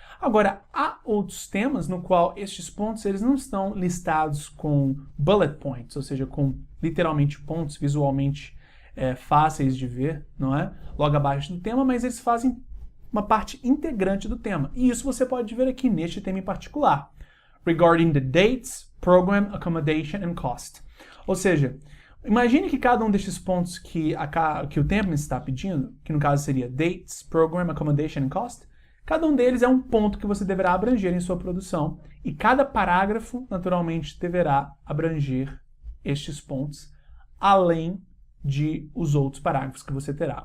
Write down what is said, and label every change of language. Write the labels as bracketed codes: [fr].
[pt] Agora, há outros temas no qual estes pontos eles não estão listados com bullet points, ou seja, com literalmente pontos visualmente fáceis de ver, não é? Logo abaixo do tema, mas eles fazem uma parte integrante do tema. E isso você pode ver aqui neste tema em particular. [en] Regarding the dates, program, accommodation and cost. [pt] Ou seja, imagine que cada um destes pontos que o tema está pedindo, que no caso seria [en] dates, program, accommodation and cost, [pt] cada um deles é um ponto que você deverá abranger em sua produção. E cada parágrafo, naturalmente, deverá abranger estes pontos, além de os outros parágrafos que você terá.